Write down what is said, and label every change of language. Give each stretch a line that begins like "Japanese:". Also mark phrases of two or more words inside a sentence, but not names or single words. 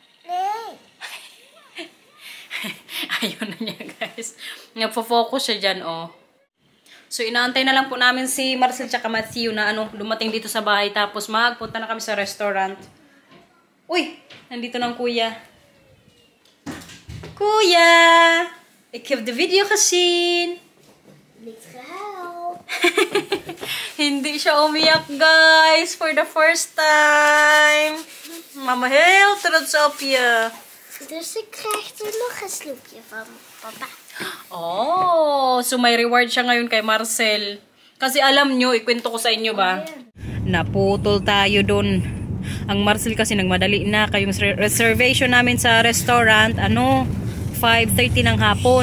Filipino: Ayun na niya, guys. Nagpo-focus siya dyan, oh. So, inaantay na lang po namin si Marcel tsaka Matthew na dumating dito sa bahay. Tapos magpunta na kami sa restaurant. Uy! Nandito ng kuya. Kuya!
Dutch: Ik heb de video gezien. Niks gehaald.
Filipino: Hindi siya umiyak, guys.
English: For the first time.
Dutch: Mama, heel trots op je. Dus ik krijg er nog een snoepje van papa.
Filipino: Oh, so may reward siya ngayon kay Marcel. Kasi alam nyo, ikwento ko sa inyo ba? Naputol tayo dun. Ang Marcel kasi nagmadali na. Kayong reservation namin sa restaurant, 5:30 ng hapon.